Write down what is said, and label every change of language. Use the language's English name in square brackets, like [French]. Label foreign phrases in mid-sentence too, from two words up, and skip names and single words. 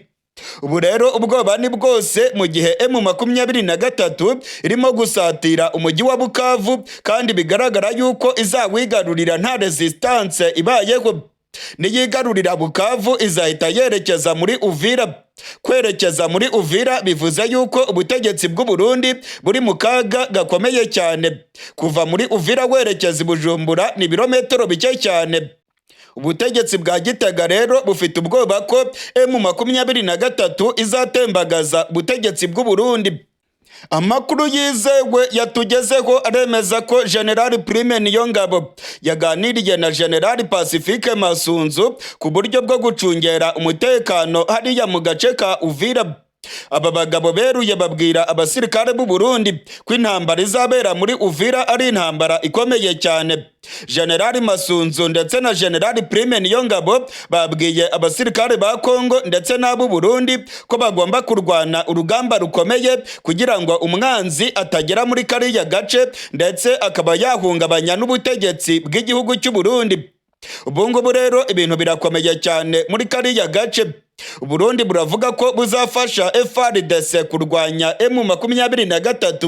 [Kinyarwanda] Ubu rero ubwoba ni bwose mu gihe M23 irimo gusatira umujyi wa Bukavu, kandi bigaragara yuko izawigarurira nta resistance ibayeho. Niyigarurira Bukavu izahita yerekeza muri Uvira. Kwerekeza muri Uvira bivuze yuko ubutegetsi bw'u Burundi buri mu kaga gakomeye cyane. Kuva muri Uvira werekeza i Bujumbura ni ibirometero bike cyane. Ubutegetsi bwa Gitega rero bufite ubwoba ko M23 izatembagaza ubutegetsi bw'u Burundi. Amakuru yizewe yatugezeho aremeza ko General Prime Niyongabo yaganiriye na General Pacifique Masunzu ku buryo bwo gucungera umutekano hariya mu gace ka Uvira. Aba bagabo beruye babwira abasirikare b'u Burundi ko intambara izabera muri Uvira ari intambara ikomeye cyane. General Masunzu ndetse na General Prime Niyongabo babwiye abasirikare ba Congo ndetse n'ab'u Burundi ko bagomba kurwana urugamba rukomeye kugira ngo umwanzi atagera muri kariya gace ndetse akaba yahungabanya n'ubutegetsi bw'igihugu cy'u Burundi. Ubu ngubu rero ibintu birakomeye cyane muri kariya gace. Burundi buravuga ko buzafasha FARDC kurwanya M23.